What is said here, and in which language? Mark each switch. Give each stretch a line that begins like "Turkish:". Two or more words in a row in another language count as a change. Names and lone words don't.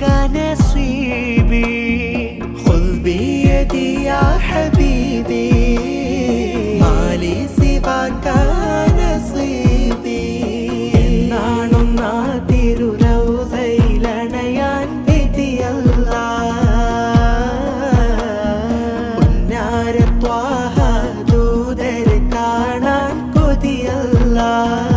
Arabic: نصيبي خذ بيدي يا حبيبي ما لي سواك نصيبي
Malayalam: എന്നാണൊന്നാ തിരുരൗദയിലണയാൻ വിധിയല്ല പുന്നാര ത്വാഹ ദൂതരെ കാണാൻ കൊതിയല്ല